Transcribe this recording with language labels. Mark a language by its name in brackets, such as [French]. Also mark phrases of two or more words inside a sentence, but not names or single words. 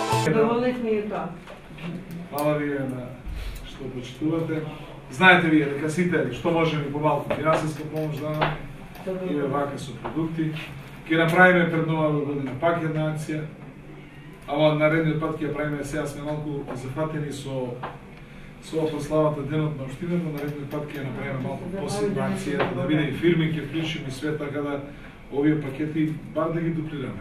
[Macedonian] Задоволих ми и тоа. Хвала ви на што почитувате. Знајте ви дека сите што можеме по малку финансиска помош даваме и вака со продукти. Ќе направиме пред нова година пак една акција. Ама наредниот пат ќе ја правиме, сега сме малку зафатени со прославата денот на општината, наредниот пат ќе ја направиме малку посебна акција да биде и фирми, ќе вклучиме и све така да овие пакети бар да ги дуплираме.